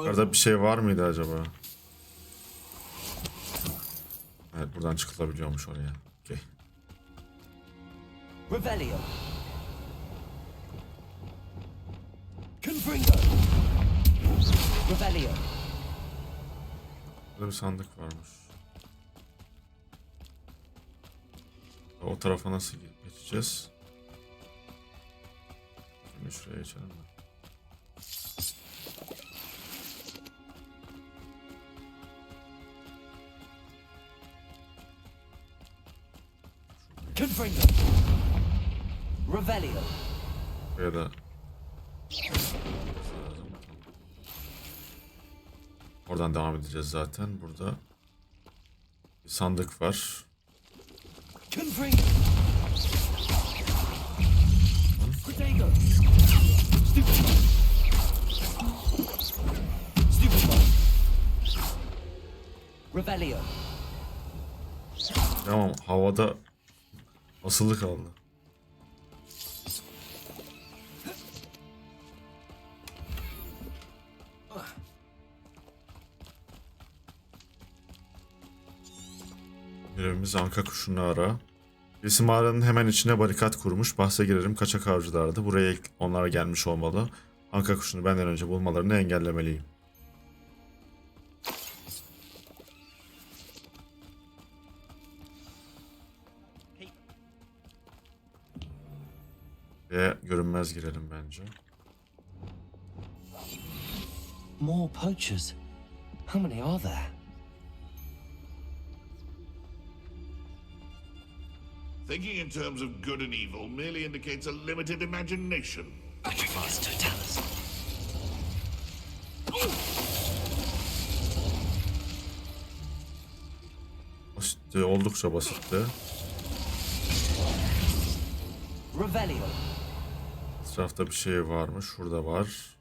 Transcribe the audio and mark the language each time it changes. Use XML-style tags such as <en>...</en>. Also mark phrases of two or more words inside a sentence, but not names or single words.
<tr>orada bir şey var mıydı acaba? Evet buradan çıkılabiliyormuş oraya. Okay. Revelio. Confringo. Revelio. Burada bir sandık varmış. O tarafa nasıl geçeceğiz? Şimdi şuraya geçelim mi? Confringo. Revelio. Buraya da... Oradan devam edeceğiz zaten. Burada bir sandık var. Confringo. Protego. Stupid. Stupid. Revelio. Tamam havada asılı kaldı. Görevimiz anka kuşunu ara. Birisi mağaranın hemen içine barikat kurmuş. Bahse girerim kaçak avcılardı. Buraya onlar gelmiş olmalı. Anka kuşunu benden önce bulmalarını engellemeliyim. Ve görünmez girelim bence.</tr> <en>More poachers. How many are there? Thinking in terms of good and evil merely indicates a limited imagination.</en> <tr>Sacrifice totalis. Basitti, oldukça basitti. Revelio. Etrafta bir şey var mı? Şurada var.</tr>